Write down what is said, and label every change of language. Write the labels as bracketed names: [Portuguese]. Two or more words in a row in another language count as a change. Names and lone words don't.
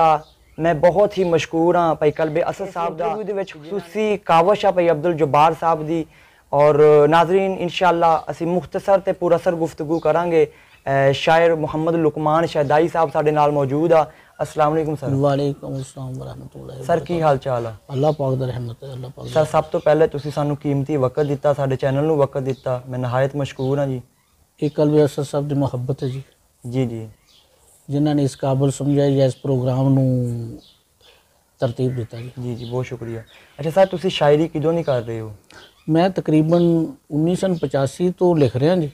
[Punjabi] میں بہت ہی مشکور ہاں بھائی کلب اسد صاحب دا. خصوصی کاوش اے بھائی عبد الجبار صاحب دی۔ اور ناظرین ان شاء اللہ اسیں مختصر تے پراثر گفتگو کراں گے. شاعر محمد لقمان شیدائی صاحب ساڈے نال موجود اے. [Arabic] السلام علیکم سر. وعليكم السلام ورحمة الله. [Punjabi] سر کی حال چال اے? اللہ پاک دا رحمت اے۔ اللہ پاک سر سب توں پہلے تسی سانوں قیمتی وقت دتا، ساڈے چینل نوں وقت دتا, साडे चैनल नू वक्त दिता, میں نہایت مشکور ہاں جی. یہ کلب اسد صاحب دی محبت اے جی. جی جی, جنہاں نے اس قابل سمجھیا یا اس پروگرام نوں ترتیب دتا جی. جی جی، بہت شکریہ. اچھا سر، تسی شاعری کدوں نہیں کر رہے او? میں تقریباً 1985 توں لکھ رہیا جی.